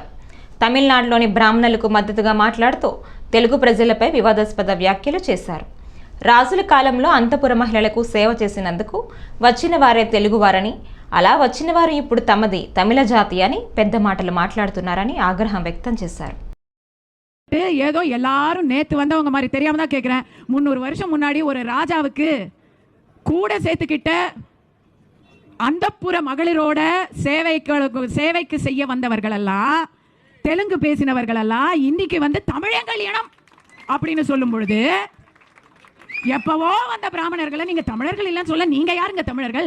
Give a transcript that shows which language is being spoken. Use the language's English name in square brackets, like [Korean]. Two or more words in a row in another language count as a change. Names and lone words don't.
[Telugu] తమిళనాడులోని బ్రాహ్మణులకు మద్దతుగా మాట్లాడుతూ తెలుగు ప్రజలపై వివాదాస్పద వ్యాఖ్యలు చేశారు. రాజుల కాలంలో అంతపుర మహిళలకు సేవ చేసినందుకు వచ్చిన వారే తెలుగువారని, అలా వచ్చిన వారు ఇప్పుడు తమది తమిళ జాతి అని పెద్ద మాటలు మాట్లాడుతున్నారని ఆగ్రహం వ్యక్తం చేశారు. [Tamil] ஏதோ எல்லாரும் நேத்து வந்தவங்க மாதிரி தெரியாம தான் கேட்கிறேன். 300 வருஷம் முன்னாடி ஒரு ராஜாவுக்கு கூட சேர்த்துக்கிட்ட அந்தப்புற மகளிரோட சேவைக்கு செய்ய வந்தவர்கள் எல்லாம், தெலுங்கு பேசினவர்கள் எல்லாம் இன்னைக்கு வந்து தமிழங்கள் இனம் அப்படின்னு சொல்லும் பொழுது, எப்பவோ வந்த பிராமணர்களை நீங்க தமிழர்கள் இல்லைன்னு சொல்ல, நீங்க யாருங்க தமிழர்கள்?